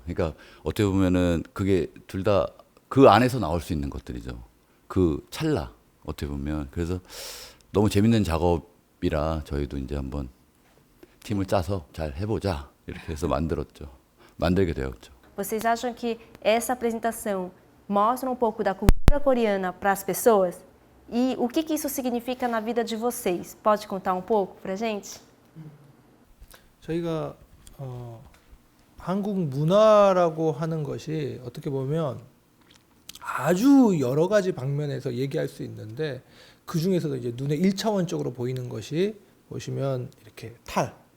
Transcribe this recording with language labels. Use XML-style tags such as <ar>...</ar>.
<ko>그러니까 어떻게 보면은 그게 둘 다 그 안에서 나올 수 있는 것들이죠. 그 찰나 어떻게 보면. 그래서 너무 재밌는 작업이라 저희도 이제 한번 팀을 짜서 잘 해보자 이렇게 해서 만들게 되었죠.</ko> <pt>Vocês acham que essa apresentação mostra um pouco da cultura coreana para as pessoas? E o que isso significa na vida de vocês? Pode contar um pouco pra gente?</pt> <ko>저희가 한국 문화라고 하는 것이 어떻게 보면 아주 여러 가지 방면에서 얘기할 수 있는데, 그 중에서도 이제 눈에 1차원적으로 보이는 것이 보시면 이렇게 탈,</ko>